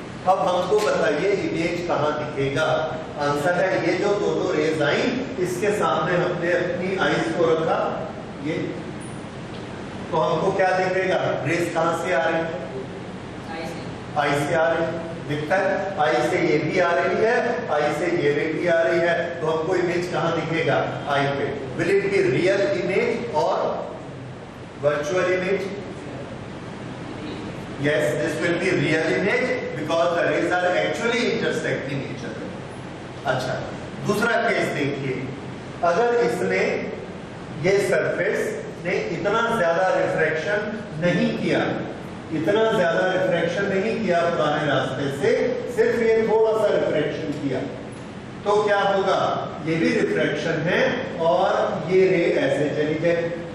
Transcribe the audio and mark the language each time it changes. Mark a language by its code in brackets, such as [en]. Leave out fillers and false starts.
[hi] अब हमको बताइए इमेज कहाँ दिखेगा। आंसर है ये जो दोनों रेज आई, इसके सामने हमने अपनी आईज को रखा, ये तो हमको क्या दिखेगा, रेज कहाँ से आ रही है, आई से आ रही है, दिखता है, आई से ये भी आ रही है, आई से ये भी आ रही है, तो हमको इमेज कहाँ दिखेगा, आई पे। [en] Will it be real image और virtual image? Yes, this will be real image because the rays are actually intersecting each other. [hi] अच्छा, दूसरा केस देखिए, अगर इसने ये सरफेस ने इतना ज्यादा रिफ्रैक्शन नहीं किया, इतना ज्यादा रिफ्रैक्शन नहीं किया पुराने रास्ते से, सिर्फ ये थोड़ा सा रिफ्रैक्शन किया, तो क्या होगा, ये भी रिफ्रैक्शन है और ये रे ऐसे चली जाए।